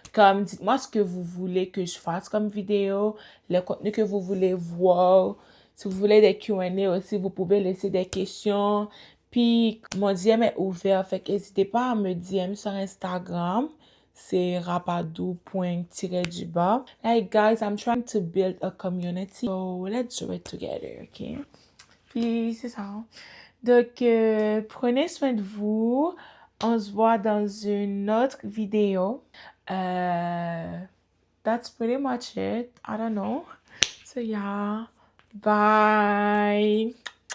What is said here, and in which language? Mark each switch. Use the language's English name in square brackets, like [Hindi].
[French] Comme, dites-moi ce que vous voulez que je fasse comme vidéo, le contenu que vous voulez voir. Si vous voulez des Q&A aussi, vous pouvez laisser des questions. Puis, mon DM est ouvert, fait que n'hésitez pas à me DM sur Instagram. C'est rapadou.-du-bas. [English] Like, guys, I'm trying to build a community. So, let's do it together, OK? [French] Puis, c'est ça. Donc, prenez soin de vous. On se voit dans une autre vidéo. [English] That's pretty much it. I don't know. So, yeah. Bye.